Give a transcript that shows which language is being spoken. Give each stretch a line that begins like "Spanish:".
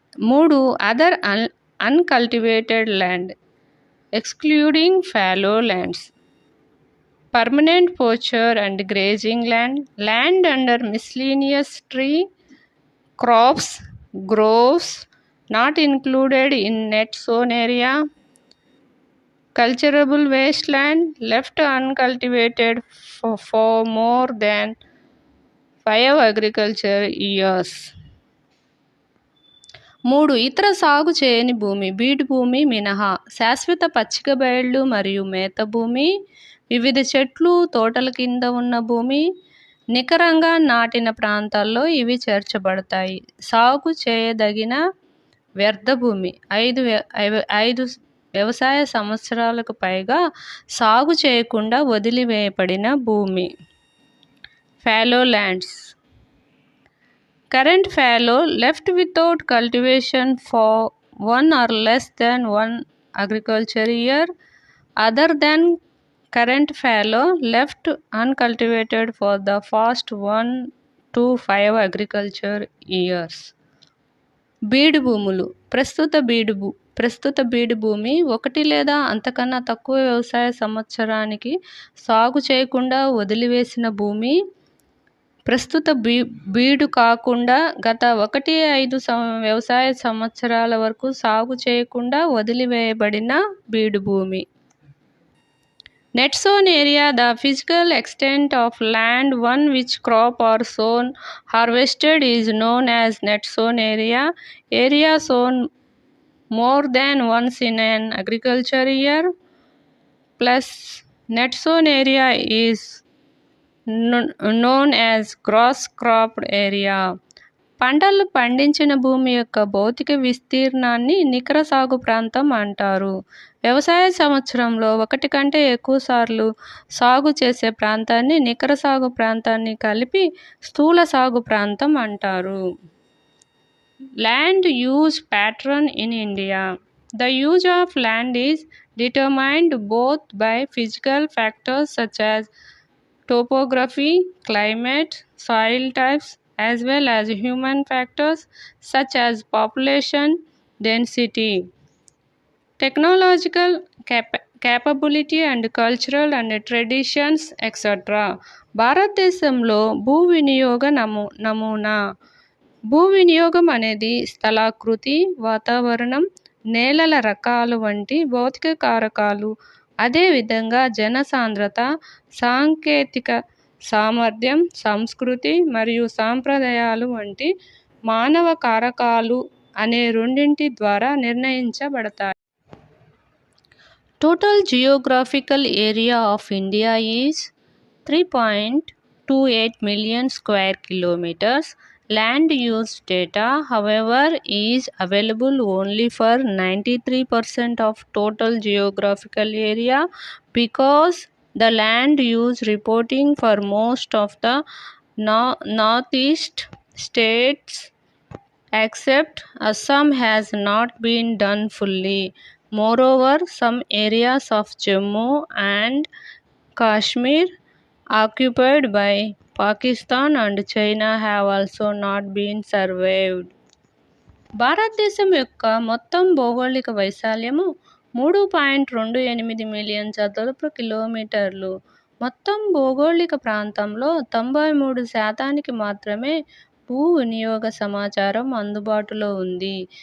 English: 3 other uncultivated land, excluding fallow lands, permanent pasture and grazing land, land under miscellaneous tree crops, groves not included in net zone area, cultivable wasteland left uncultivated for more than 5 agriculture years.
Telugu: 3 ఇతర సాగు చేయని భూమి, బీడు భూమి మినహా, శాశ్వత పచ్చిక బయళ్ళు మరియు మేత భూమి, వివిధ చెట్లు, తోటల కింద ఉన్న భూమి, నికరంగా నాటిన ప్రాంతాల్లో ఇవి చేర్చబడతాయి. సాగు చేయదగిన వ్యర్థ భూమి 5 వ్యవసాయ సంవత్సరాలకు పైగా సాగు చేయకుండా వదిలివేయబడిన భూమి.
English: fallow lands. Current fallow, left without cultivation for one or less than one agriculture year. Other than current fallow, left uncultivated for the first 1 to 5 agriculture years.
Telugu: బీడు భూములు. ప్రస్తుత బీడు భూమి 1 లేదా అంతకన్నా తక్కువ వ్యవసాయ సంవత్సరానికి సాగు చేయకుండా వదిలివేసిన భూమి. ప్రస్తుత బీడు కాకుండా గత 1-5 వ్యవసాయ సంవత్సరాల వరకు సాగు చేయకుండా వదిలివేయబడిన బీడు భూమి.
English: Net sown area, the physical extent of land on which crop or sown harvested is known as net sown area. Area sown more than once in an agriculture year plus net sown area is known as gross cropped area.
Telugu: పంటలు పండించిన భూమి యొక్క భౌతిక విస్తీర్ణాన్ని నికర సాగు ప్రాంతం అంటారు. వ్యవసాయ సంవత్సరంలో 1 కంటే ఎక్కువ సార్లు సాగు చేసే ప్రాంతాన్ని నికర సాగు ప్రాంతాన్ని కలిపి స్థూల సాగు ప్రాంతం అంటారు.
English: Land use pattern in India. The use of land is determined both by physical factors such as topography, climate, soil types, as well as human factors such as population density, technological capability and cultural and traditions, etc.
Telugu: భారతదేశంలో భూ వినియోగ నమూనా. భూ వినియోగం అనేది స్థలాకృతి, వాతావరణం, నేలల రకాలు వంటి భౌతిక కారకాలు, అదేవిధంగా జనసాంద్రత, సాంకేతిక సామర్థ్యం, సంస్కృతి మరియు సాంప్రదాయాలు వంటి మానవ కారకాలు అనే రెండింటి ద్వారా నిర్ణయించబడతాయి.
English: Total geographical area of India is 3.28 million square kilometers. Land use data, however, is available only for 93% of total geographical area because the land use reporting for most of the northeast states except Assam has not been done fully. Moreover, some areas of Jammu and Kashmir occupied by Pakistan and China have also not been surveyed.
Telugu: భారతదేశం యొక్క మొత్తం భౌగోళిక వైశాల్యము 3.28 million చదరపు కిలోమీటర్లు. మొత్తం భౌగోళిక ప్రాంతంలో 93% మాత్రమే భూ వినియోగ సమాచారం అందుబాటులో ఉంది.